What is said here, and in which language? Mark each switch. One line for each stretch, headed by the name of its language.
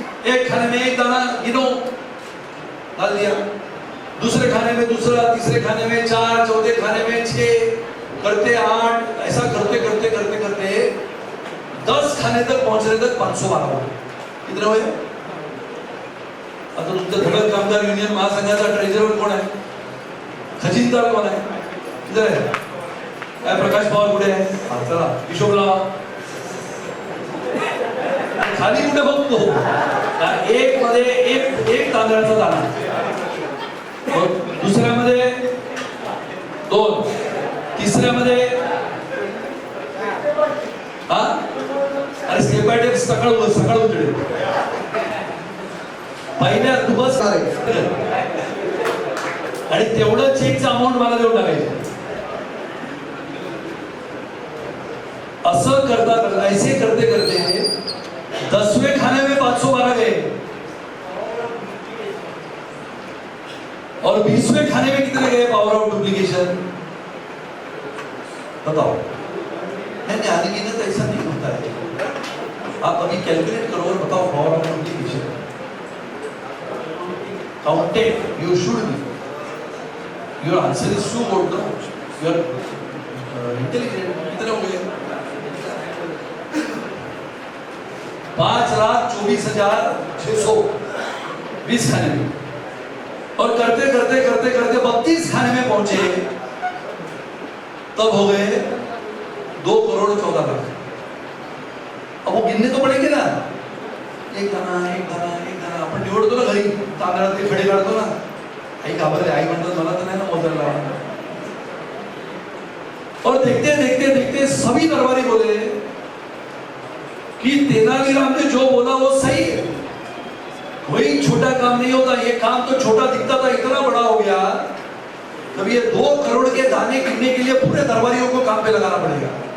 Hindi: एक खाने में एक दाना गिनो, डाल दिया। दूसरे खाने में दूसरा, तीसरे खाने में 4, चौथे खाने में 6, करते 8, ऐसा करते करते करते करते 10 खाने तक पहुंचने तक 512 कितने हुए?
Marathi: आता तुमचं धडक कामगार युनियन महासंघाचा ट्रेझरर कोण आहे? खजिनदार कोण आहे? किती आहे? काय प्रकाश पवार कुठे आहे? हा, चला हिशोबराव खाली कुठे बघतो? एक मध्ये एक तांदळाचा दाणा, दुसऱ्यामध्ये 2, तिसऱ्यामध्ये हा, अरे स्टेप बाय स्टेप सकाळ उठले पहिल्या दिवस आणि तेवढं चेकचं अमाऊंट मला देऊन टाकायचं. असं करता
Hindi: ऐसे करते करते 10वें खाने में 512 गए और 20वें खाने में कितने गए? पावर ऑफ डुप्लीकेशन बताओ. नहीं अनगिनत ऐसा नहीं होता है. आप अभी कैलकुलेट करो और बताओ power of duplication.
English: Counted you should be. Your answer is so good. Your intelligent.
Hindi: कितने हो गए? 5,24,600 20 खाने में. और करते करते करते करते 32 खाने में पहुंचे, तब हो गए 2,14,00,000. अब वो गिनने तो पड़ेंगे ना. एक दाना एक दाना एक दाना.
Marathi: आपण निवडतो ना घरी तांदळातले खडे काढतो ना. आई घाबरले. आई म्हणतात मला तर नाही ना मोजायला.
Hindi: और देखते देखते देखते सभी दरबारी बोले कि तेनालीराम ने जो बोला वो सही है. कोई छोटा काम नहीं होता. ये काम तो छोटा दिखता था, इतना बड़ा हो गया. तब ये 2 करोड़ के दाने गिनने के लिए पूरे दरबारियों को काम पे लगाना पड़ेगा.